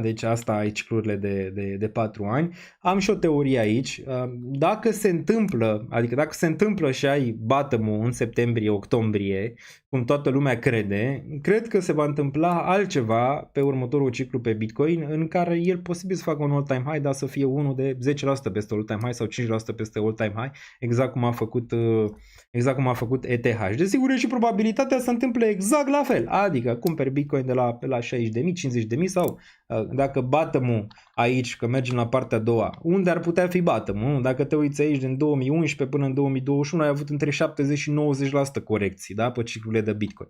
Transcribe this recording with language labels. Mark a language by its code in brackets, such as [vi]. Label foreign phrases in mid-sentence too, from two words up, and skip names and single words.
[ro] Deci asta ai ciclurile de 4 ani. Am și o teorie aici. Dacă se întâmplă și ai bottom-ul în septembrie-octombrie, cum toată lumea crede, cred că se va întâmpla altceva pe următorul ciclu pe Bitcoin, în care el posibil să facă un [en] all-time high, [ro] dar să fie unul de 10% peste [en] all-time high [ro] sau 5% peste [en] all-time high, [ro] exact cum a făcut ETH. Desigur, e și probabilitatea să se întâmple exact la fel, adică cumperi Bitcoin de la 60.000, 50.000 sau dacă bottom-ul aici, că mergem la partea a doua, unde ar putea fi bottom-ul? Dacă te uiți aici din 2011 până în 2021 ai avut între 70 și 90% corecții, da, pe ciclurile de Bitcoin.